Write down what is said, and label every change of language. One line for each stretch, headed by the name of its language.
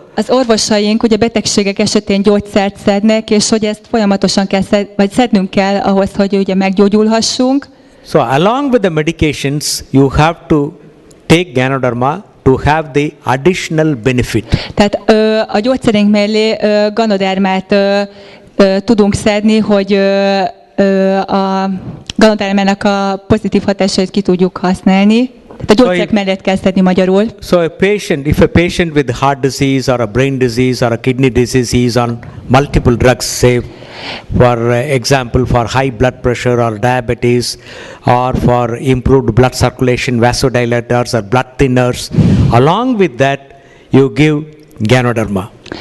Hungarian: az orvosaink ugye betegségek esetén gyógyszert szednek, és hogy ezt folyamatosan kell szednünk kell ahhoz, hogy ugye meggyógyulhassunk.
English: so along with the medications, you have to take Ganoderma to have the additional benefit.
Hungarian: Tehát a gyógyszerünk mellé ganodermát tudunk szedni, hogy a ganodermának a pozitív hatásait ki tudjuk használni. Tehát a gyógyszerek mellett kell szedni magyarul.
English: So if a patient with heart disease or a brain disease or a kidney disease, he is on multiple drugs, say for example for high blood pressure or diabetes, or for improved blood circulation, vasodilators or blood thinners, along with that you give Ganoderma.